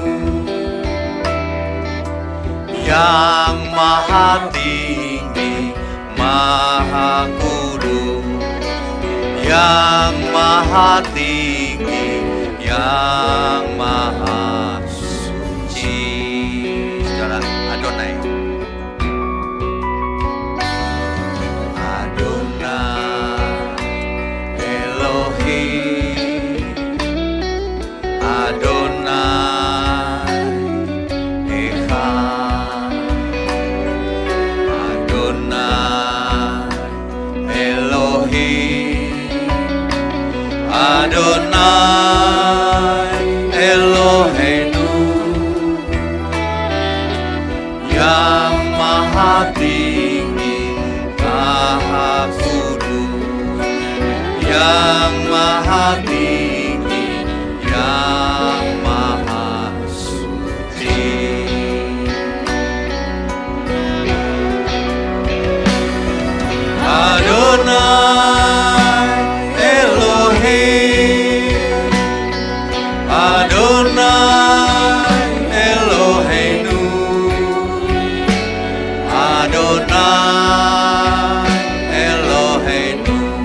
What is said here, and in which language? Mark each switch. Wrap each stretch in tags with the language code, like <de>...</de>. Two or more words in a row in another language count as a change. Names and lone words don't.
<id>yang maha tinggi, maha kudus, yang maha tinggi, yang maha suci. Saudara,</id> <he>אדוני. אדוני אלוהים, אדוני אחד, אדוני אלוהים, אדוני אלוהינו,</he> <id>yang maha tinggi, maha kudus, yang maha tinggi, yang maha suci.</id> <he>אדוני אלוהים, אדוני אלוהינו, אדוני אלוהינו,</he>